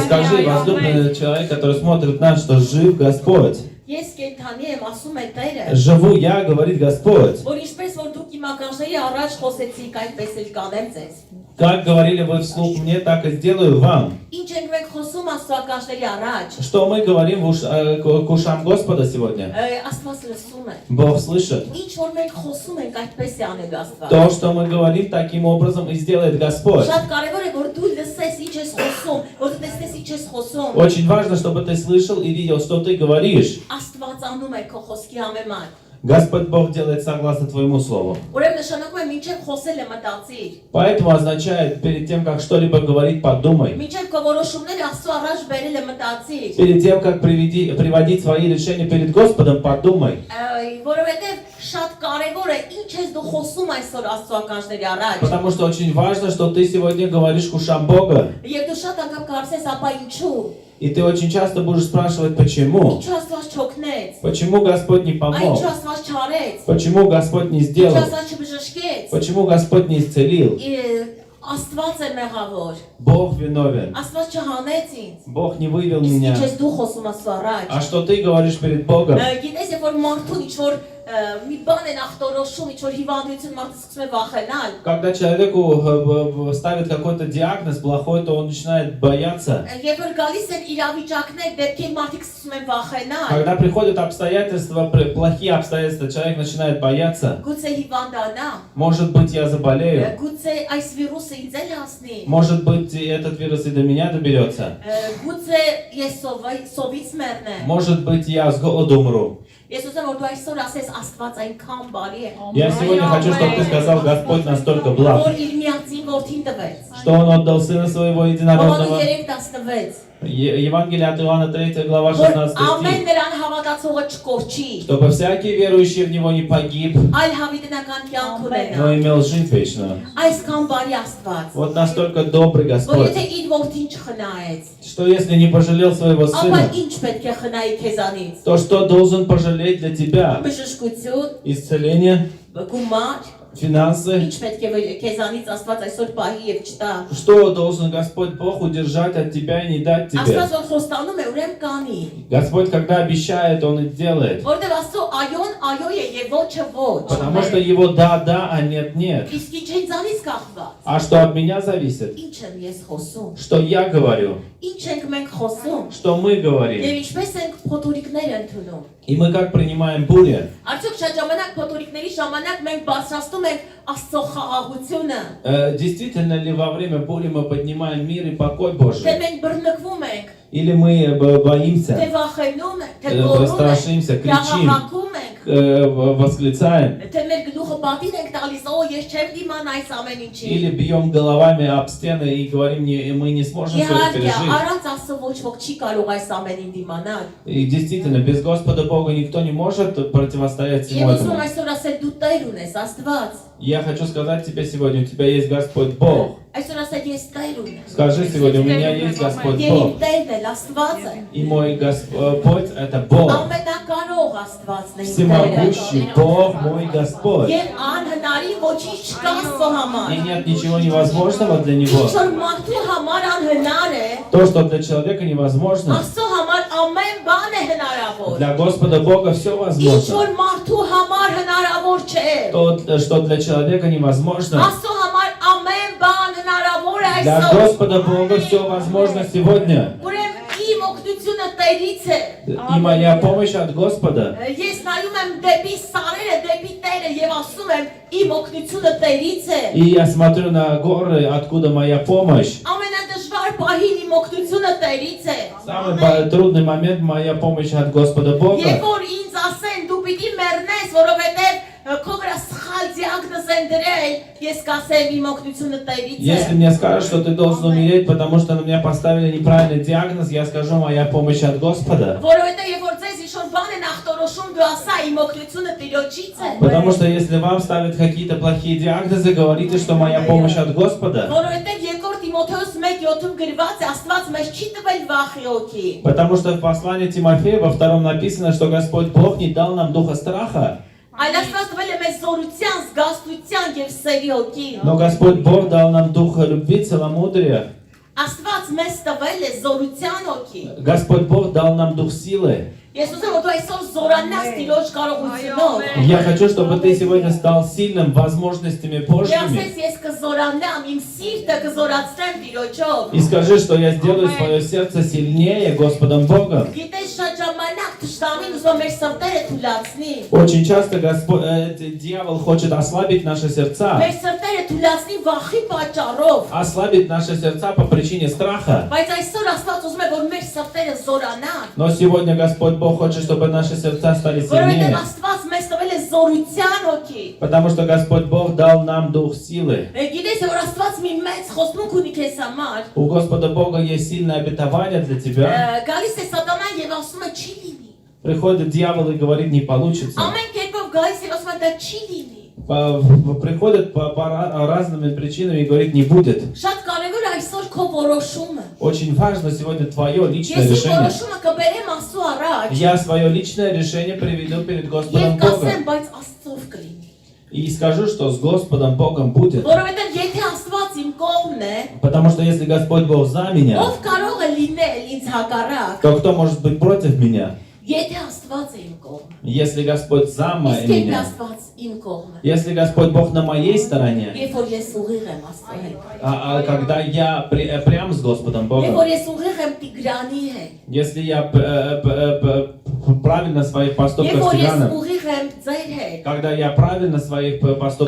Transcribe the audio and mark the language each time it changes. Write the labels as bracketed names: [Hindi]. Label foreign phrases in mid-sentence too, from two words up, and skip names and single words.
[Russian] Скажи, возлюбленный человек, который смотрит нас, что жив Господь. [Armenian] Ես կենթանի եմ, ասում է Տերը։ [Russian] Живу я, говорит Господь. [Armenian] Որ ինչպես որ դուք իմ ականջների առաջ խոսեցիք, այդպես էլ կանեմ ձեզ։ [Russian] Как говорили вы вслух мне, так и сделаю вам. [Armenian] Ինչ ենք մենք խոսում Աստծո ականջների առաջ։ [Russian] Что мы говорим к ушам Господа сегодня? [Armenian] Աստված լսում է։ [Russian] Бог слышит. [Armenian] Ինչ որ մենք խոսում ենք, այդպես է անելու Աստված։ [Russian] То, что мы говорим, таким образом и сделает Господь. [Armenian] Շատ կարևոր է որ դու լսես ինչ ես խոսում, որ դու տեսնես ինչ ես խոսում։ [Russian] Очень важно, чтобы ты слышал и видел, что ты говоришь. [Armenian] Աստված անում է քո խոսքի համեմատ։ [Russian] Господь Бог делает согласно твоему слову. [Armenian] Ուրեմն նշանակում է մինչև խոսելը մտածիր։ [Russian] Поэтому означает, перед тем, как что-либо говорить, подумай. [Armenian] Մինչև քո որոշումները Աստծո առաջ բերելը մտածիր։ [Russian] Перед тем, как приводить свои решения перед Господом, подумай. [Armenian] Որովհետև շատ կարևոր է ինչ ես դու խոսում այսօր Աստծո ականջների առաջ։ [Russian] Потому что очень важно, что ты сегодня говоришь к ушам Бога. [Armenian] Եվ դու շատ անգամ կարծես, ապա ինչու։ [Russian] И ты очень часто будешь спрашивать, почему? [Armenian] Ինչու Աստված չօգնեց։ [Russian] Почему Господь не помог? [Armenian] Ինչու Աստված չարեց։ [Russian] Почему Господь не [Armenian] Ինչու [Russian] сделал? [Armenian] Աստված չբժշկեց։ [Russian] Почему Господь не исцелил? [Armenian] Աստված է մեղավոր։ [Russian] Бог виновен. [Armenian] Աստված չհանեց ինձ։ [Russian] Бог не вывел [Armenian] Իսկ [Russian] меня. [Armenian] ինչ ես դու խոսում Աստծո առաջ։ [Russian] А что ты говоришь перед Богом? [Armenian] Գիտես, երբ որ մարդուն ինչ որ մի բան են ախտորոշում, ինչ որ հիվանդություն մարդը սկսում է վախենալ։ [Russian] Когда человеку ставят какой-то диагноз плохой, то он начинает бояться. [Armenian] Երբ որ գալիս են իրավիճակներ, դեպքեր մարդիկ սկսում են վախենալ։ [Russian] Когда приходят обстоятельства, плохие обстоятельства, человек начинает бояться. [Armenian] Գուցե հիվանդանա, [Russian] Может быть, я заболею. [Armenian] գուցե այս վիրուսը ինձ էլ հասնի։ [Russian] Может быть, и этот вирус и до меня доберется. [Armenian] Գուցե ես սովից մեռնեմ։ [Russian] Может быть, я с голоду умру. [Armenian] Ես ուզում եմ որ դու այսօր ասես Աստված այնքան բարի է, [Russian] Я сегодня хочу, чтобы ты сказал, Господь настолько благ, [Armenian] որ իր միածին որդին տվեց։ [Russian] что Он отдал Сына Своего [Armenian] Հովաննես [Russian] Единородного. 3:16 Евангелие от Иоанна 3 глава 16 [Armenian] Ամեն [Russian] стих. [Armenian] նրան հավատացողը չկորչի, [Russian] Чтобы всякий верующий в Него не погиб, [Armenian] այլ հավիտենական կյանք ունենա։ [Russian] но имел жизнь вечную. [Armenian] Այսքան բարի Աստված, [Russian] Вот настолько добрый [Armenian] որ [Russian] Господь, [Armenian] եթե իր որդին չխնայեց, [Russian] что если не пожалел своего [Armenian] ապա [Russian] Сына, [Armenian] ինչ պետք է խնայի քեզանից։ [Russian] то что должен пожалеть для тебя? [Armenian] Բժշկություն, [Russian] Исцеление, [Armenian] գումար, [Russian] финансы. [Armenian] ինչ պետք է քեզանից Աստված այսօր պահի եւ չտա։ [Russian] Что должен Господь Бог удержать от тебя и не дать тебе? [Armenian] Աստված որ խոստանում է, ուրեմն կանի։ [Russian] Господь, когда обещает, Он и делает. [Armenian] Որտեւ Աստծո այոն այո է եւ ոչը ոչ։ [Russian] Потому что Его да, а нет, нет. [Armenian] Իսկ ինչ ինձանից կախված։ [Russian] А что от меня зависит? [Armenian] Ինչ եմ ես խոսում։ [Russian] Что я говорю? [Armenian] Ինչ ենք մենք խոսում։ [Russian] Что мы [Armenian] Եվ [Russian] говорим? [Armenian] ինչպես ենք փոթորիկներ ընդունում։ [Russian] И мы как принимаем бури? [Armenian] Արդյոք շատ ժամանակ փոթորիկների ժամանակ մենք բարձրացնում ենք Աստծո խաղաղությունը։ [Russian] Действительно ли во время бури мы поднимаем мир и покой [Armenian] Թե [Russian] Божий? [Armenian] մենք բռնկվում ենք, [Russian] Или мы [Armenian] թե [Russian] боимся, [Armenian] վախենում ենք, թե գոռում ենք, [Russian] страшимся, [Armenian] թե [Russian] кричим, [Armenian] աղաղակում ենք, [Russian] восклицаем? [Armenian] թե մեր գլուխը պատին ենք տալիս, օ, ես չեմ դիման այս ամեն ինչի։ [Russian] Или бьем головами об стены и говорим, мы не сможем все это [Armenian] Իհարկե, [Russian] пережить? [Armenian] առանց Աստծո ոչ ոք չի կարող այս ամենին դիմանալ։ [Russian] И действительно, без Господа Бога никто не может противостоять всему [Armenian] Եվ ուզում եմ [Russian] этому. [Armenian] այսօր ասել դու Տեր ունես, Աստված։ [Russian] Я хочу сказать тебе сегодня, у тебя есть Господь Бог. [Armenian] Այսօր ասել ես Տեր ունեմ։ [Russian] Скажи сегодня, у меня есть Господь [Armenian] Եվ իմ [Russian] Бог. [Armenian] Տերն էլ Աստված է։ [Russian] И мой Господь это Бог. [Armenian] Ամենակարող Աստվածն է իմ Տերը։ [Russian] Всемогущий Бог мой Господь. [Armenian] Եվ անհնարի ոչինչ չկա Աստծո համար։ [Russian] И нет ничего невозможного для Него. [Armenian] Ինչ որ մարդու համար անհնար է, [Russian] То, что для человека невозможно, [Armenian] Աստծո համար ամեն բան է հնարավոր։ [Russian] для Господа Бога все [Armenian] Ինչ [Russian] возможно. [Armenian] որ մարդու համար հնարավոր չէ։ [Russian] То, что для человека невозможно, [Armenian] Աստծո համար ամեն բան հնարավոր է [Russian] для [Armenian] այսօր։ [Russian] Господа Бога все возможно сегодня. [Armenian] Ուրեմն իմ օգնությունը Տերից է։ [Russian] И моя помощь от Господа. [Armenian] Ես նայում եմ դեպի սարերը, դեպի Տերը եւ ասում եմ իմ օգնությունը Տերից է։ [Russian] И я смотрю на горы, откуда моя помощь. [Armenian] Ամենադժվար պահին իմ օգնությունը Տերից է։ [Russian] Самый трудный момент моя помощь от Господа [Armenian] Երբ [Russian] Бога. [Armenian] որ ինձ ասեն դու պիտի մեռնես, որովհետեւ քո վրա սխալ դիագնոզ են դրել, ես կասեմ իմ օգնությունը Տերից է։ [Russian] Если мне скажут, что ты должен умереть, потому что на меня поставили неправильный диагноз, я скажу, моя помощь от Господа. [Armenian] Որովհետեւ երբ որ ձեզ ինչ-որ բան են ախտորոշում, դու ասա իմ օգնությունը Տիրոջից է։ [Russian] Потому что если вам ставят какие-то плохие диагнозы, говорите, что моя помощь от Господа. [Armenian] Որովհետեւ երկրորդ Տիմոթեոս 1:7-ում գրված է, Աստված մեզ չի տվել վախի օքի։ [Russian] Потому что в послании Тимофея во 2 написано, что Господь Бог не дал нам духа страха, [Armenian] Այլ Աստված տվել է մեզ զորության, զգաստության եւ սերի օքի։ [Russian] но Господь Бог дал нам духа любви, целомудрия. [Armenian] Աստված մեզ տվել է զորության օքի։ [Russian] Господь Бог дал нам дух силы. [Armenian] Ես ուզում եմ որ դու այսօր զորանաս Տիրոջ կարողությունով։ [Russian] Я хочу, чтобы ты сегодня стал сильным возможностями Божьими. [Armenian] Ես ես կզորանամ, իմ սիրտը կզորացնեմ Տիրոջով։ [Russian] И скажи, что я сделаю свое сердце сильнее Господом Богом. [Armenian] Գիտես շատ ժամանակ թշնամին ուզում է մեր սրտերը թուլացնի։ [Russian] Очень часто дьявол хочет ослабить наши сердца, [Armenian] Մեր սրտերը թուլացնի վախի պատճառով։ [Russian] ослабить наши сердца по причине страха. [Armenian] Բայց այսօր Աստված ուզում է որ մեր սրտերը զորանան։ [Russian] Но сегодня Господь Бог хочет, чтобы наши сердца стали [Armenian] Որովհետև [Russian] сильнее. [Armenian] Աստված մեզ տվել է զորության օքի։ [Russian] Потому что Господь Бог дал нам дух силы. [Armenian] Գիտես որ Աստված մի մեծ խոստմունք ունի քեզ համար։ [Russian] У Господа Бога есть сильное обетование для тебя. [Armenian] Գալիս է Սատանան եւ ասում է չի լինի։ [Russian] Приходит дьявол и говорит, не получится. [Armenian] Ամեն կերպով գալիս եւ ասում է դա չի լինի։ [Russian] Приходит по разным причинам и говорит, не будет. [Armenian] Շատ կարևոր է այսօր քո որոշումը։ [Russian] Очень важно сегодня твое личное [Armenian] Ես իմ [Russian] решение. [Armenian] որոշումը կբերեմ Աստծո առաջ։ [Russian] Я свое личное решение приведу перед [Armenian] Եվ [Russian] Господом Богом. [Armenian] կասեմ, բայց Աստծով կլինի։ [Russian] И скажу, что с Господом Богом будет. [Armenian] Որովհետև եթե Աստված իմ կողմն է, [Russian] Потому что если Господь Бог за меня, [Armenian] ով կարող է լինել ինձ հակառակ, [Russian] то кто может быть против меня? [Armenian] եթե Աստված է իմ кողմը։ [Russian] Если Господь за [Armenian] Իսկ եթե [Russian] меня, [Armenian] Աստված իմ կողմը։ [Russian] если Господь Бог на моей стороне, [Armenian] Երբ որ ես ուղիղ եմ Աստծո հետ։ [Russian] когда я прям с Господом [Armenian] Երբ [Russian] Богом, [Armenian] որ ես уղիղ եմ Տիգրանի հետ։ [Russian] если я правильно в своих [Armenian] Երբ [Russian] поступках с [Armenian] որ ես [Russian] Тираном, [Armenian] ուղիղ եմ ձեր հետ։ [Russian] когда я правильно в своих поступках